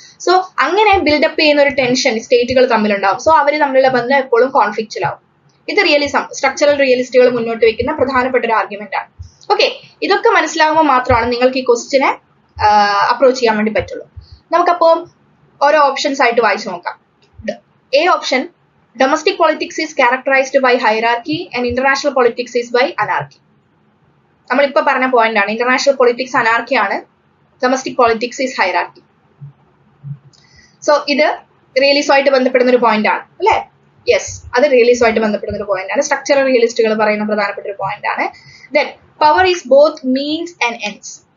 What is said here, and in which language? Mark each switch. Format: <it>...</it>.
<ml>So അങ്ങനെ build-up ചെയ്യുന്ന ഒരു ടെൻഷൻ സ്റ്റേറ്റുകൾ തമ്മിലുണ്ടാവും. സോ അവർ തമ്മിലുള്ള ബന്ധം എപ്പോഴും കോൺഫ്ലിക്റ്റിലാവും. ഇത് റിയലിസം, സ്ട്രക്ചറൽ റിയലിസ്റ്റുകൾ മുന്നോട്ട് വെക്കുന്ന പ്രധാനപ്പെട്ട ഒരു ആർഗ്യുമെന്റ് ആണ്. ഓക്കെ, ഇതൊക്കെ മനസ്സിലാകുമ്പോൾ മാത്രമാണ് നിങ്ങൾക്ക് ഈ ക്വസ്റ്റിനെ അപ്രോച്ച് ചെയ്യാൻ വേണ്ടി പറ്റുള്ളൂ. നമുക്കപ്പോൾ ഓരോ ഓപ്ഷൻസ് ആയിട്ട് വായിച്ചു നോക്കാം.</ml> <en>A option, domestic politics is characterized by hierarchy and international politics is by anarchy.</en> <ml>നമ്മളിപ്പോ പറഞ്ഞ പോയിന്റ് ആണ്.</ml> <en>International politics anarchy ആണ്, domestic politics is hierarchy.</en> <ml>So ഇത് റിയലിസമായിട്ട് ബന്ധപ്പെടുന്ന ഒരു പോയിന്റ് ആണ് അല്ലെ? യെസ്, അത് റിയലിസമായിട്ട് ബന്ധപ്പെടുന്ന ഒരു പോയിന്റ് ആണ്. സ്ട്രക്ചറൽ റിയലിസ്റ്റുകൾ പറയുന്ന പ്രധാനപ്പെട്ട ഒരു പോയിന്റ് ആണ്.</ml> <en>Then power is both means and ends.</en>